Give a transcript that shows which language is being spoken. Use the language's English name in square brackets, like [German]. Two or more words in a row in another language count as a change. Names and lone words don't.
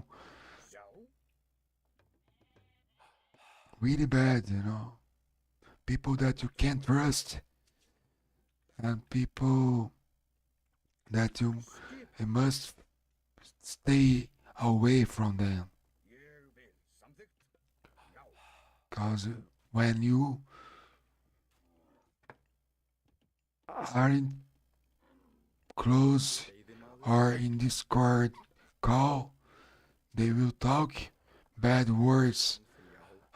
[Icelandic] Já. [English] really bad, you know. People that you can't trust, and people that you must stay away from them. [Icelandic] Ég vil. Samþykkt. Já. [English] Cause when you aren't close [Icelandic] Veiðimaður. [English] or in Discord call, they will talk bad words [Icelandic] Já.